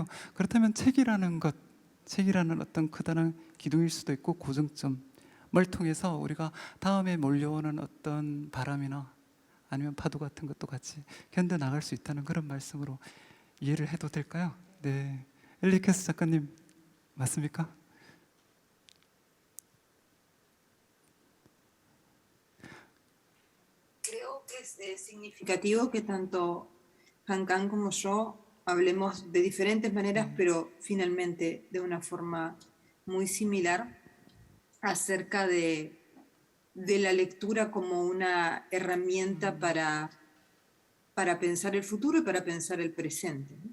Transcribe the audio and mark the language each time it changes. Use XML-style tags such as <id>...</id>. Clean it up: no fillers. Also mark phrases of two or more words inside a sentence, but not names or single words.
<ko>그렇다면 책이라는 것, 책이라는 어떤 커다란 기둥일 수도 있고 고정점을 통해서 우리가 다음에 몰려오는 어떤 바람이나 아니면 파도 같은 것도 같이 견뎌나갈 수 있다는 그런 말씀으로 이해를 해도 될까요? 네, 엘리케스 작가님 맞습니까?</ko> <es>Creo que es significativo que tanto Han Kang como yo hablemos de diferentes maneras, pero finalmente de una forma muy similar acerca de la lectura como una herramienta para pensar el futuro y para pensar el presente.</es>